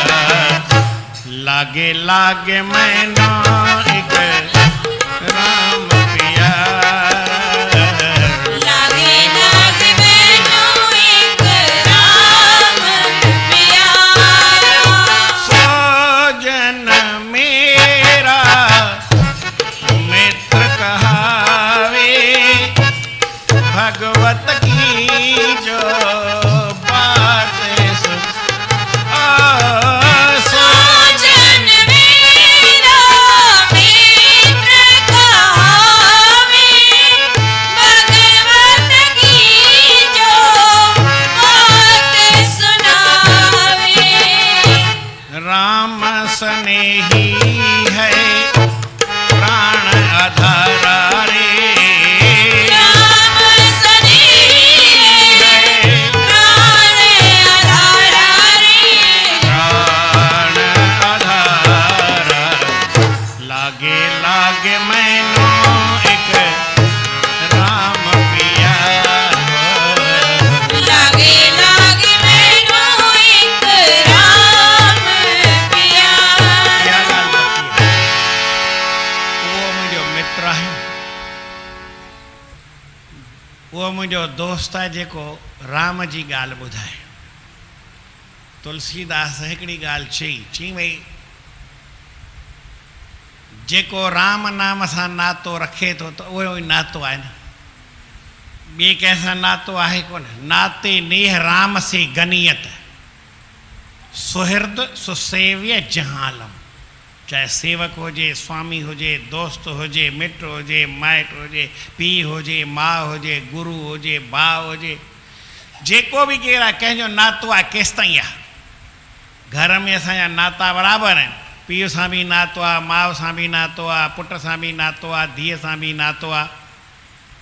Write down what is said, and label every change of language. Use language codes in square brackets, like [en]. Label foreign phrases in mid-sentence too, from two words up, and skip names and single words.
[hi] लागे लागे मैनो एक राम प्यारा, लागे लागे मैनू एक राम प्यारा, सोजन मेरा मित्र कहावे, भगवत की जो बात सुन, सोजन मेरा मित्र कहावे, भगवत की जो बात सुनावे, राम स्नेही है प्राण आधारा रे, राम स्नेही है प्राण आधारा रे, प्राण आधारा। लागे लागे मैनो एक राम प्यारा, लागे लागे मैनू एक राम प्यारा, [sd] क्या ॻाल्हि बची है? उहो मुंहिंजो मित्र आहे, उहो मुंहिंजो दोस्त आहे जेको राम जी ॻाल्हि ॿुधाए। तुलसीदास हिकिड़ी ॻाल्हि चई भई जेको राम नाम सां नातो रखे थो त उहो ई नातो आहे न, ॿिए कंहिंसां नातो आहे कोन। [hi] नाते नेह राम से गनीयत, सुहृद सुसेव्य जहालम। [sd] चाहे सेवक हुजे, स्वामी हुजे, दोस्त हुजे, मित्र हुजे, माइट हुजे, पीउ हुजे, माउ हुजे, गुरु हुजे, भाउ हुजे, जेको बि केरु आहे कंहिंजो नातो आहे केसि ताईं आहे। घर में असांजा नाता बराबरि आहिनि, पीउ सां बि नातो आहे, माउ सां बि नातो आहे, पुट सां बि नातो आहे, धीअ सां बि नातो आहे।